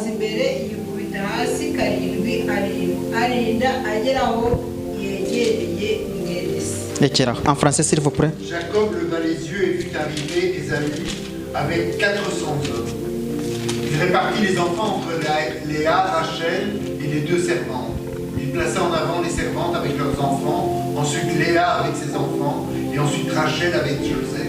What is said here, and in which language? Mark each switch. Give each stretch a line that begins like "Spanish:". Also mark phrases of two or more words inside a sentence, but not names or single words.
Kinyarwanda: imbere yikubita hasi karindwi arinda ageraho yegereye mwene se.
French: En français, s'il vous plaît. Jacob leva les yeux et vit arriver Ésaü avec 400 hommes. Il répartit les enfants entre Léa, Rachel et les 2 servantes. Il plaça en avant les servantes avec leurs enfants, ensuite Léa avec ses enfants, et ensuite Rachel avec Joseph.